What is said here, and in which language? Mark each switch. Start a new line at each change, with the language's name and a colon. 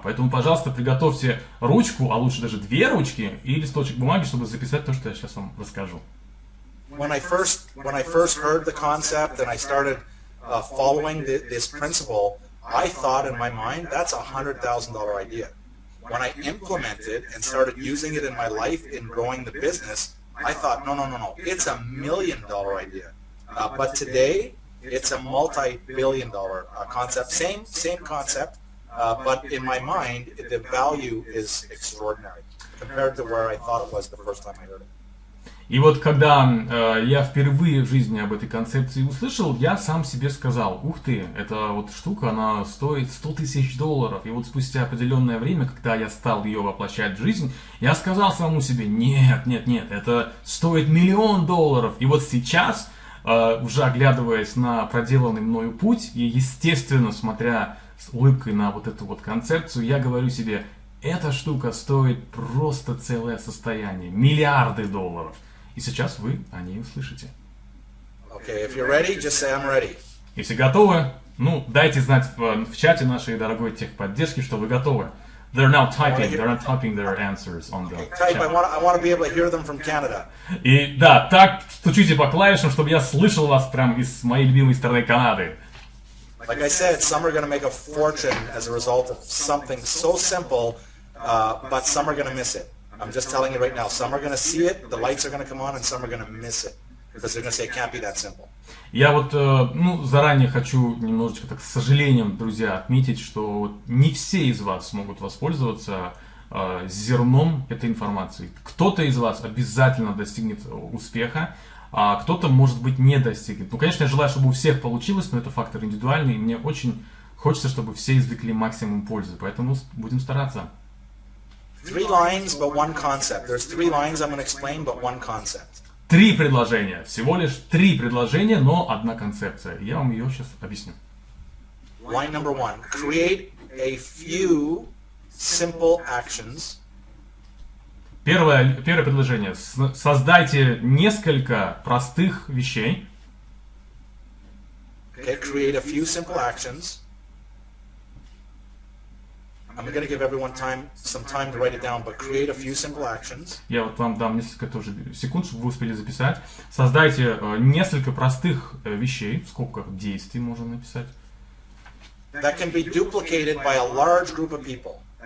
Russian: Поэтому, пожалуйста, приготовьте ручку, а лучше даже 2 ручки и листочек бумаги, чтобы записать то, что я сейчас вам расскажу.
English: When I first heard the concept and I started following this principle, I thought in my mind, that's a $100,000 idea. When I implemented and started using it in my life in growing the business, I thought, no, it's $1 million idea. But today, it's a multi-billion-dollar concept. Same concept, but in my mind, the value is extraordinary compared to where I thought it was the first time I heard it.
Russian: И вот когда я впервые в жизни об этой концепции услышал, я сам себе сказал: ух ты, эта вот штука, она стоит $100 тысяч. И вот спустя определенное время, когда я стал ее воплощать в жизнь, я сказал самому себе: нет, это стоит $1 миллион. И вот сейчас, уже оглядываясь на проделанный мною путь, и естественно, смотря с улыбкой на вот эту вот концепцию, я говорю себе: эта штука стоит просто целое состояние, миллиарды долларов. И сейчас вы о ней услышите.
English: Okay, if you're ready, just say I'm ready.
Russian: Если готовы, дайте знать в чате нашей дорогой техподдержки, что вы готовы.
English: They're now typing their answers on the Type. chat. I want to be able to hear them from Canada.
Russian: И да, так стучите по клавишам, чтобы я слышал вас прям из моей любимой страны Канады.
English: Like I said, some are going to make a fortune as a result of something so simple, but some are going to miss it. I'm just telling you right now, some are going to see it, the lights are going to come on, and some are going to miss it. Because they're going to say it can't be that simple.
Russian: Я вот заранее хочу немножечко, так, с сожалением, друзья, отметить, что вот не все из вас смогут воспользоваться зерном этой информации. Кто-то из вас обязательно достигнет успеха, а кто-то, может быть, не достигнет. Конечно, я желаю, чтобы у всех получилось, но это фактор индивидуальный, и мне очень хочется, чтобы все извлекли максимум пользы, поэтому будем стараться.
English: 3 lines, but one concept. There's 3 lines I'm going to explain, but one concept.
Russian: 3 предложения. Всего лишь 3 предложения, но одна концепция. Я вам ее сейчас объясню.
English: Line number 1. Create a few simple actions.
Russian: Первое предложение. Создайте несколько простых вещей.
English: Okay, create a few simple actions. I'm going to give everyone some time to write it down, but create a few simple actions.
Russian: Я вот вам дам несколько тоже секунд, чтобы вы успели записать. Создайте несколько простых вещей, в скобках действий можно написать.
English: That can be duplicated by a large group of people.